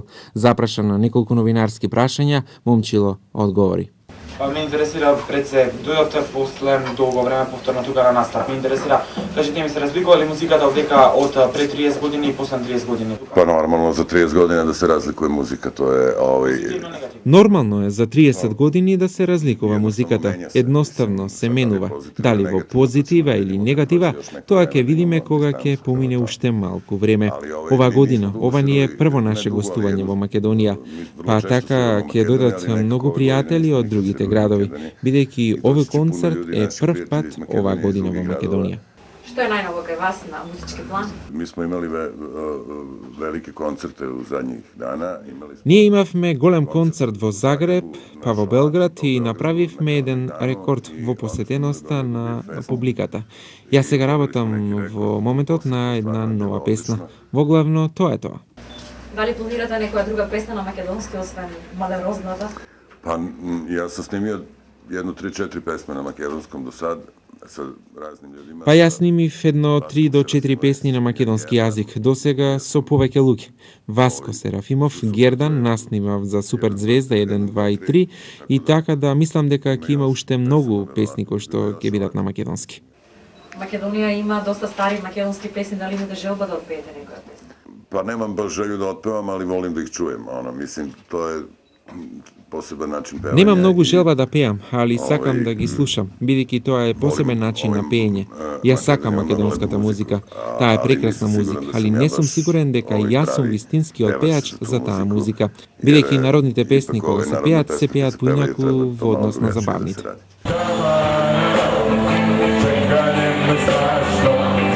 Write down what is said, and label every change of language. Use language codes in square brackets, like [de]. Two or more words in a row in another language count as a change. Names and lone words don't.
[mk] Запрашан на неколку новинарски прашања, Момчило одговори. Ме интересира пред се, дојдовте после долго време повторно тука на настап. Ме интересира, кажете ми се разликува ли музиката одека од пред 30 години и после 30 години? [sr] Pa normalno za 30 godina da se razlikuje muzika, to je [mk] Нормално е за 30 години да се разликува музиката. Едноставно се менува. Дали во позитива или негатива, тоа ќе видиме кога ќе помине уште малку време. Ова година, ова ни е прво наше гостување во Македонија. Па така ќе дојдат многу пријатели од другите градови, бидејќи овој концерт е прв пат ова година во Македонија. Што е најново кај вас на музички план? [sr] Mi smo imali velike koncerte u zadnjih dana. [mk] Ние имавме голем концерт во Загреб, па во Белград и направивме еден рекорд во посетеноста на публиката. Јас сега работам во моментот на една нова песна. Воглавно тоа е тоа. Дали планирате некоја друга песна на македонски, освен Малерозната? [sr] Pa ja sam snimio jedno 3-4 pesme na makedonskom do sad sa raznim ljudima. [mk] Па јас снимив едно 3 до 4 песни на македонски јазик, досега со повеќе луѓе. Васко Серафимов, Гердан, нас снимав за Супер Звезда 1, 2 и 3 и така да мислам дека ќе има уште многу песни кои што ќе бидат на македонски. Македонија има доста стари македонски песни, дали имате желба да отпеете некоја песна? [sr] Pa nemam baš želju da otpevam, ali volim da ih čujem. Mislim, to je [mk] посебен начин пеење. Нема многу желба да пеам, али сакам да ги слушам, бидејќи тоа е посебен начин на пеење. Јас сакам македонската музика. Таа е прекрасна музика, али не сум сигурен дека јас сум вистинскиот пеач за таа музика, бидејќи народните песни кога се пеат поинаку во однос на забавните.